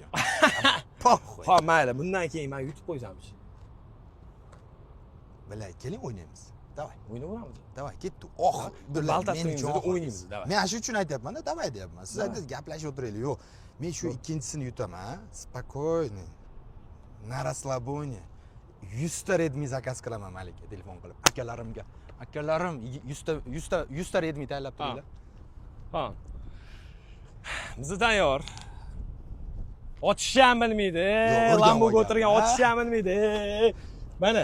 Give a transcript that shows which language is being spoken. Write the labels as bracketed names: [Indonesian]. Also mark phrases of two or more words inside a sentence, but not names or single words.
[Uzbek] Poxuy. Ha, mayli, bundan keyin men yutib qo'ysamchi. Bilay, keling o'ynaymiz. Davay. O'ynaveramiz. Davay, ketdi. Baltasini o'ynaymiz, davay. Men shu uchun aytyapman-da, davay deyapman. Siz aytasiz, gaplashib o'tiraylik. Yo'q. Men shu ikkinchisini yutaman, спокойно. [Russian] Na расслабоне. [Uzbek] 100 ta Redmi zakaz qilaman malika telefon qilib. Akalarimga. Akalarim 100 ta Redmi tayyorlab turinglar. Ha. Biz tayyor. Ochishni ham bilmaydi. Lamboga o'tirgan ochishni ham bilmaydi. Mana.